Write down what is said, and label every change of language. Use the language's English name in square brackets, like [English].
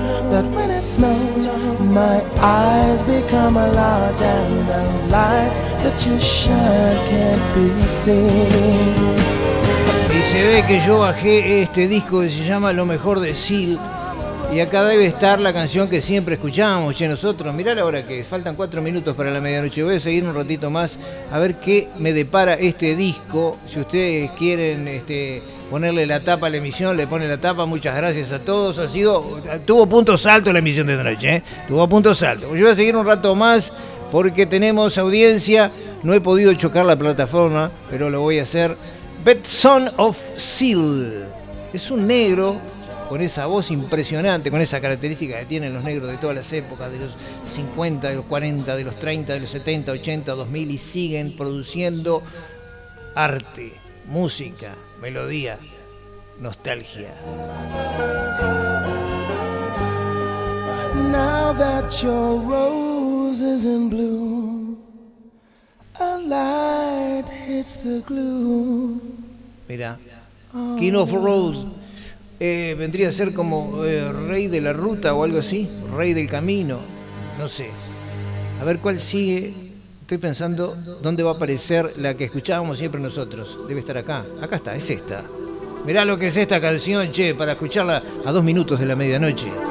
[English] That when it snows, my eyes become a large and the light that you shine can't be seen. [Spanish] Y se ve que yo bajé este disco que se llama Lo Mejor de Seal. Y acá debe estar la canción que siempre escuchábamos, che, nosotros. Mirá la hora que faltan 4 minutos para la medianoche. Voy a seguir un ratito más a ver qué me depara este disco. Si ustedes quieren ponerle la tapa a la emisión, le pone la tapa. Muchas gracias a todos. Tuvo puntos altos la emisión de noche, ¿eh? Tuvo puntos altos. Yo voy a seguir un rato más porque tenemos audiencia. No he podido chocar la plataforma, pero lo voy a hacer. Betson of Seal. Es un negro con esa voz impresionante, con esa característica que tienen los negros de todas las épocas, de los 50, de los 40, de los 30, de los 70, 80, 2000, y siguen produciendo arte, música, melodía, nostalgia. [English] Now that your rose is in bloom, a light hits the gloom. [Spanish] Mira, King of Rose. Vendría a ser como rey de la ruta o algo así, rey del camino, no sé. A ver cuál sigue. Estoy pensando dónde va a aparecer la que escuchábamos siempre nosotros. Debe estar acá. Acá está, es esta. Mirá lo que es esta canción, che, para escucharla a 2 minutos de la medianoche.